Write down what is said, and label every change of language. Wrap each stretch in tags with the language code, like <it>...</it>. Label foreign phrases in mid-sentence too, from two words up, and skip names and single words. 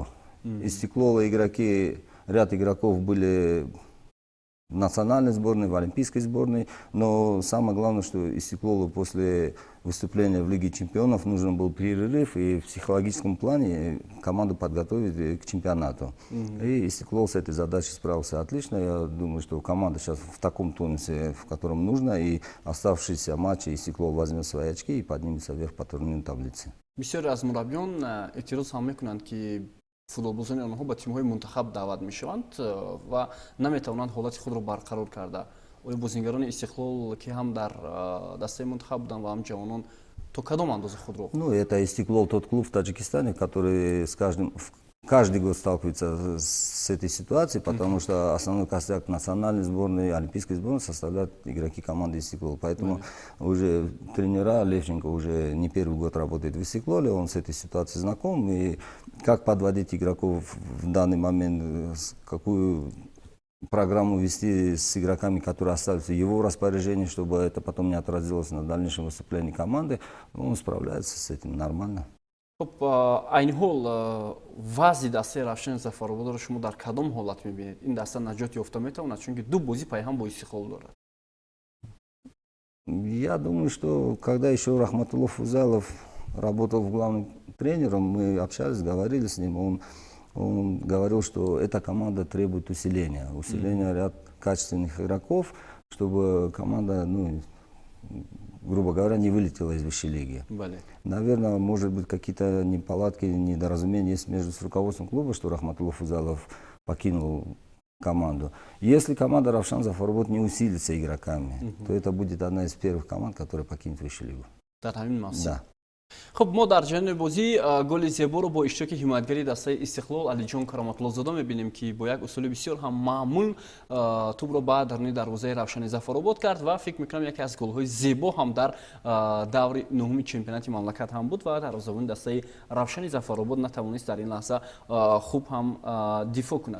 <ru>Истеклола игроки, ряд игроков были в национальной сборной, в олимпийской сборной, но самое главное, что Истеклолу после выступления в Лиге чемпионов нужен был перерыв и в психологическом плане команду подготовить к чемпионату. И Истеклол с этой задачей справился отлично. Я думаю, что команда сейчас в таком тонусе, в котором нужно, и оставшиеся матчи Истеклол возьмет свои очки и поднимется вверх по турнирной таблице.</ru> <fa>بسیاری از مربیان اعتراض هم میکنند که فوتبالبازان آنها به تیم‌های منتخب دعوت میشوند و نمیتوانند حالت خود را برقرار کرده. آیا بازیگران استقلال که هم در دسته منتخب بودند و هم جوانان تا کدام اندازه خود را؟</fa> <ru>Ну, это Истеклол, тот клуб в Таджикистане, который каждый год сталкивается с этой ситуацией, потому что основной костяк национальной сборной, олимпийской сборной составляют игроки команды Истеклол. Поэтому уже тренера Левченко уже не первый год работает в Истеклоле, он с этой ситуацией знаком. И как подводить игроков в данный момент, какую программу вести с игроками, которые остаются в его распоряжении, чтобы это потом не отразилось на дальнейшем выступлении команды, он справляется с этим нормально.</ru> <fa>خب این حال وضع دسته روشن ظفرآباد را شما در کدام حالت میبینید؟ این دسته نجات یافته میتواند چون که دو بازی پای هم با استقلال دارد.</fa> <ru>Я думаю, что когда еще Рахматуллов Фузайлов работал главным тренером, мы общались, говорили с ним, он говорил, что эта команда требует усиления ряд качественных игроков, чтобы команда, ну, грубо говоря, не вылетела из высшей лиги. Наверное, может быть, какие-то неполадки, недоразумения есть между руководством клуба, что Рахматуллов Фузайлов покинул команду. Если команда Равшан Зафарабад не усилится игроками, то это будет одна из первых команд, которая покинет высшую лигу. Да.</ru> <fa>خب ما در جریان بازی گل زیبا رو با اشتراک حمایتگری دسته استقلال علیجان کرامت‌الله‌زاده می‌بینیم که با یک اصول بسیار هم معمول توپ رو بعد درون دروازه روشن ظفرآباد کرد و فکر می‌کنم یکی از گل‌های زیبا هم در دور نهم چمپیونات مملکت هم بود و دروازه‌بان دسته روشن ظفرآباد نتوانست در این لحظه خوب هم دفاع کند.</fa>